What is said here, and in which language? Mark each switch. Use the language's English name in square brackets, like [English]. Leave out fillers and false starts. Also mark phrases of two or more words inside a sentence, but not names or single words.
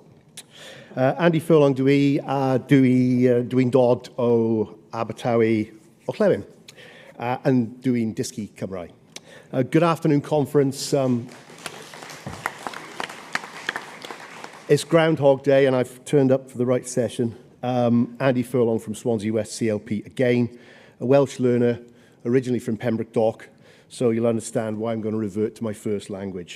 [Welsh] Andy Furlong dwi'n dod o Abertawe Orllewin, and dwi'n dysgu Cymraeg. [English] Good afternoon, conference. It's Groundhog Day, and I've turned up for the right session. Andy Furlong from Swansea West CLP again, a Welsh learner, originally from Pembroke Dock, so you'll understand why I'm going to revert to my first language.